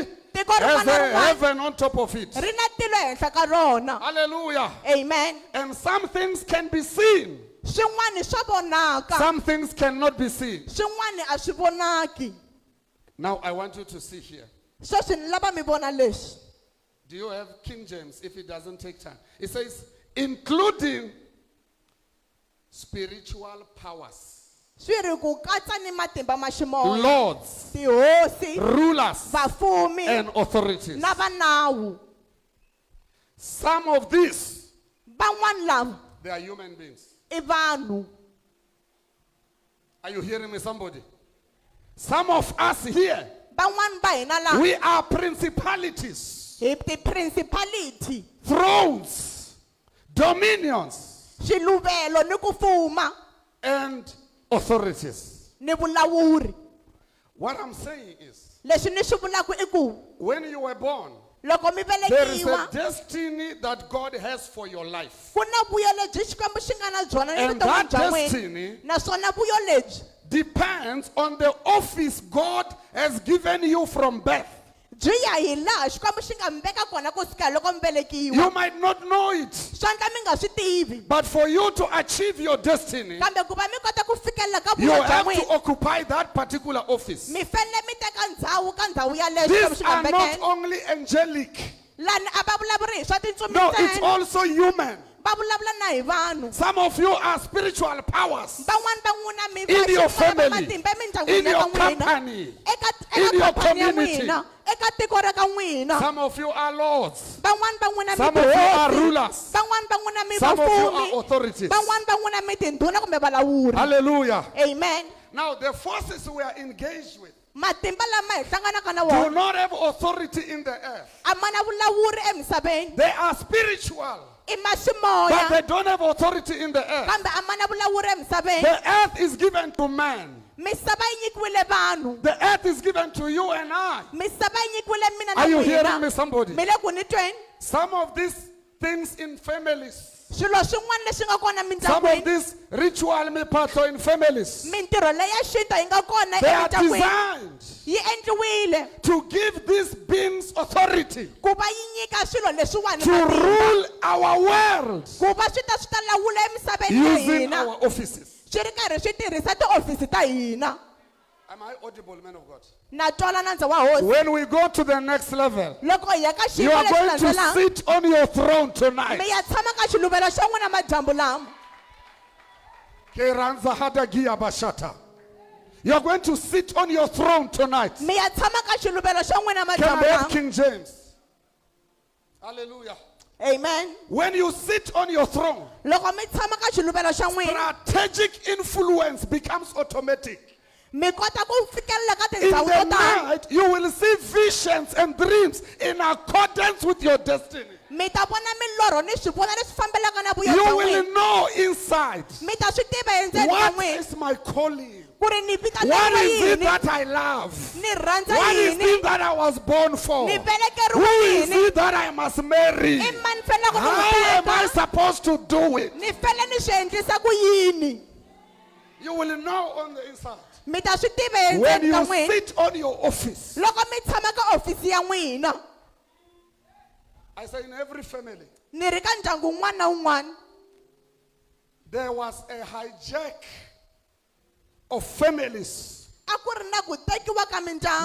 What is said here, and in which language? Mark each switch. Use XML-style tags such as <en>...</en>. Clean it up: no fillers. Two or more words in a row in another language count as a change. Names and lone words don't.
<ts>tiko</ts> <en>has</en> <ts>rin'wana na a rin'wana</ts> <en>heaven on top of it. ri na tilo henhla ka rona. Hallelujah. Amen. And some things can be seen.</en> <ts>Swin'wana swa vonaka.</ts> <en>Some things cannot be seen.</en> <ts>Swin'wana a swi vonaki.</ts> <en>Now I want you to see here.</en> <ts>Sweswi ni lava mi vona leswi.</ts> <en>Do you have King James if it doesn't take time? It says, including spiritual powers,</en> <ts>Swi ri ku katsa ni matimba ma ximoya.</ts> <en>lords,</en> <ts>Tihosi,</ts> <en>rulers,</en> <ts>vafumi</ts> <en>and authorities.</en> <ts>na vanawu.</ts> <en>Some of these,</en> <ts>Van'wana lava</ts> <en>they are human beings.</en> <ts>I vanhu.</ts> <en>Are you hearing me, somebody? Some of us here,</en> <ts>Van'wana va hina laha</ts> <en>we are principalities,</en> <ts>hi ti-principality,</ts> <en>thrones, dominions,</en> <ts>swiluvelo ni ku fuma</ts> <en>and authorities.</en> <ts>ni vulawuri.</ts> <en>What I'm saying is,</en> <ts>Leswi ni swi vulaka I ku</ts> <en>when you were born,</en> <ts>loko mi</ts> <en>there is a</en> <ts>velekiwa</ts> <en>destiny that God has for your life.</en> <ts>ku na vuyo lebyi xikwembu xi nga na byona ni</ts> <en>And</en> <ts>vuton'wini</ts> <en>that</en> <ts>bya n'wina.</ts> <en>destiny</en> <ts>Naswona vuyo lebyi</ts> <en>depends on the office God has given you from birth.</en> <ts>byi ya hi laha xikwembu xi nga mi veka kona ku sukela loko mi velekiwa.</ts> <en>You might not know it,</en> <ts>Swa endla mi nga swi tivi.</ts> <en>but for you to achieve your destiny,</en> <ts>Kambe ku va mi kota ku fikelela ka</ts> <en>you</en> <ts>vuyo bya</ts> <en>have to</en> <ts>n'wina,</ts> <en>occupy that particular office.</en> <ts>mi fanele mi teka ndhawu ka ndhawu yaleyo xikwembu</ts> <en>These</en> <ts>xi nga</ts> <en>are</en> <ts>mi</ts> <en>not</en> <ts>vekela.</ts> <en>only angelic,</en> <ts>Lani a va vulavuri hi swa tintsumi</ts> <en>no, it's</en> <ts>ntsena,</ts> <en>also human.</en> <ts>va vulavula na hi vanhu.</ts> <en>Some of you are spiritual powers</en> <ts>Van'wana va n'wina mi</ts> <en>in your</en> <ts>va</ts> <en>family,</en> <ts>matimba</ts> <en>in</en> <ts>emindyangwini ya</ts> <en>your</en> <ts>ka n'wina,</ts> <en>company,</en> <ts>eka</ts> <en>in your</en> <ts>khampani ya</ts> <en>community.</en> <ts>n'wina, eka tiko ra ka n'wina.</ts> <en>Some of you are lords,</en> <ts>Van'wana va n'wina mi</ts> <en>some of you are</en> <ts>tihosi,</ts> <en>rulers,</en> <ts>van'wana va n'wina mi</ts> <en>some of you are</en> <ts>vafumi,</ts> <en>authorities.</en> <ts>van'wana va n'wina mi tindhuna kumbe valawuri.</ts> <en>Hallelujah. Amen. Now, the forces we are engaged with</en> <ts>Matimba lama hi hlanganaka na</ts> <en>do</en> <ts>wona</ts> <en>not have authority in the earth.</en> <ts>a ma na vulawuri emisaveni,</ts> <en>They are spiritual,</en> <ts>i ma</ts> <en>but</en> <ts>ximoya,</ts> <en>they don't have authority in the earth.</en> <ts>kambe a ma na vulawuri emisaveni.</ts> <en>The earth is given to man.</en> <ts>Misava yi nyikiwile vanhu,</ts> <en>The earth is given to you and I.</en> <ts>misava yi nyikiwile mina na</ts> <en>Are you hearing me,</en> <ts>n'wina.</ts> <en>somebody?</en> <ts>Mi le ku ni tweni?</ts> <en>Some of these things in families,</en> <ts>Swilo swin'wana leswi nga kona</ts> <en>some of</en> <ts>mindyangwini,</ts> <en>these ritual miphatlo in families,</en> <ts>mintirho leyi ya xintu yi nga kona</ts> <en>they are</en> <ts>emindyangwini,</ts> <en>designed</en> <ts>yi endliwile</ts> <en>to give these beings authority</en> <ts>ku va yi nyika swilo leswiwani</ts> <en>to</en> <ts>matimba,</ts> <en>rule our world</en> <ts>ku va swi ta lawula emisaveni ya</ts> <en>using</en> <ts>hina,</ts> <en>our offices.</en> <ts>swi ri karhi swi tirhisa tiofisi ta hina.</ts> <en>Am I audible, man of God?</en> <ts>Na twala na ndza wa hosi.</ts> <en>When we go to the next level,</en> <ts>Loko hi ya ka</ts> <en>you</en> <ts>xiyimo</ts> <en>are</en> <ts>lexi</ts> <en>going to</en> <ts>landzelaka,</ts> <en>sit on your throne tonight.</en> <ts>mi ya tshama ka xiluvelo xa n'wina madyambu lama. Keranza hadagia bashata.</ts> <en>You are going to sit on your throne tonight.</en> <ts>Mi ya tshama ka xiluvelo xa n'wina</ts> <en>Can I</en> <ts>madyambu</ts> <en>have</en> <ts>lama.</ts> <en>King James? Hallelujah. Amen. When you sit on your throne,</en> <ts>Loko mi tshama ka xiluvelo xa n'wina,</ts> <en>strategic influence becomes automatic.</en> <ts>mi kota ku fikelela ka</ts> <en>In</en> <ts>tindhawu</ts> <en>the</en> <ts>to tala.</ts> <en>night, you will see visions and dreams in accordance with your destiny.</en> <ts>Mi ta vona milorho ni swivona leswi fambelaka na vuyo</ts> <en>You</en> <ts>bya</ts> <en>will</en> <ts>n'wina.</ts> <en>know inside,</en> <ts>Mi ta swi tiva hi ndzeni ka</ts> <en>what</en> <ts>n'wina</ts> <en>is my calling?</en> <ts>ku ri ni</ts> <en>What</en> <ts>vitaneriwa</ts> <en>is it</en> <ts>yini,</ts> <en>that I love?</en> <ts>ni rhandza</ts> <en>What is</en> <ts>yini,</ts> <en>it that I was born for?</en> <ts>ni</ts> <en>Who</en> <ts>velekeriwe</ts> <en>is</en> <ts>yini,</ts> <en>it that I must marry?</en> <ts>i mani fanele ku ni</ts> <en>How</en> <ts>n'wi</ts> <en>am I</en> <ts>teka,</ts> <en>supposed to do it?</en> <ts>ni fele ni swi endlisa ku yini.</ts> <en>You will know on the inside.</en> <ts>Mi ta swi tiva hi</ts> <en>When</en> <ts>ndzeni ka</ts> <en>you</en> <ts>n'wina</ts> <en>sit on your office,</en> <ts>loko mi tshama ka ofisi ya n'wina.</ts> <en>I say in every family,</en> <ts>Ni ri ka ndyangu wun'wana na wun'wana,</ts> <en>there was a hijack of families</en> <ts>a ku ri na ku tekiwa ka mindyangu</ts>